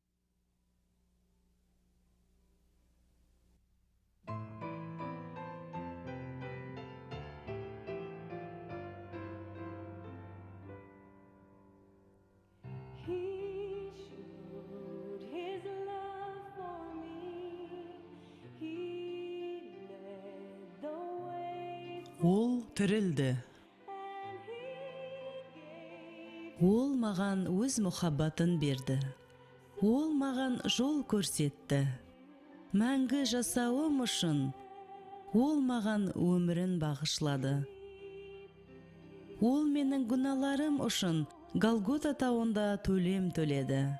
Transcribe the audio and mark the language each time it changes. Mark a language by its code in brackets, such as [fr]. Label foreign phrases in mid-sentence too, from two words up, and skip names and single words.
[en] He showed his love for me. He led the way [kk] Ол тірілді. [en] and he gave [kk] Ол маған өз мұхаббатын берді. Ол маған жол көрсетті. Мәңгі жасауым үшін ол маған өмірін бағышлады. Ол менің гүналарым үшін Голгота тауында төлем төледі.